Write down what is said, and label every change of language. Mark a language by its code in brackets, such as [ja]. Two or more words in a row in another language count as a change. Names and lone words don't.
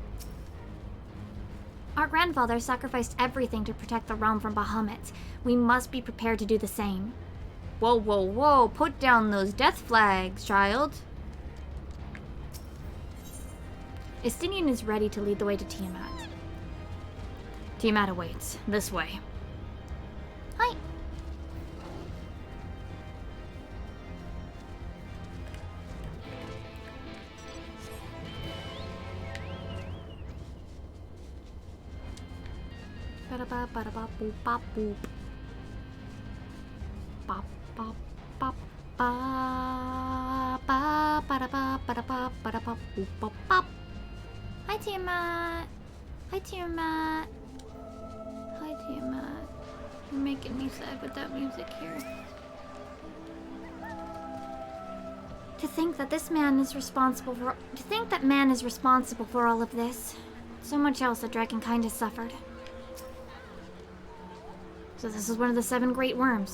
[en] Our grandfather sacrificed everything to protect the realm from Bahamut. We must be prepared to do the same. Whoa, whoa, whoa, put down those death flags, child. Estinian is ready to lead the way to Tiamat. Tiamat awaits. This way. Hi. Ba-da-ba, ba-da-ba, boop, bop, boop. Bop, bop, bop, ba, ba, ba-da-ba, ba-da-ba, ba-da-ba, boop, bop, bop. Hi, Tiamat. Hi, Tiamat. Hi, Tiamat. You're making me sad with that music here. To think that man is responsible for all of this. So much else that Dragonkind has suffered. So this is one of the 7 great worms.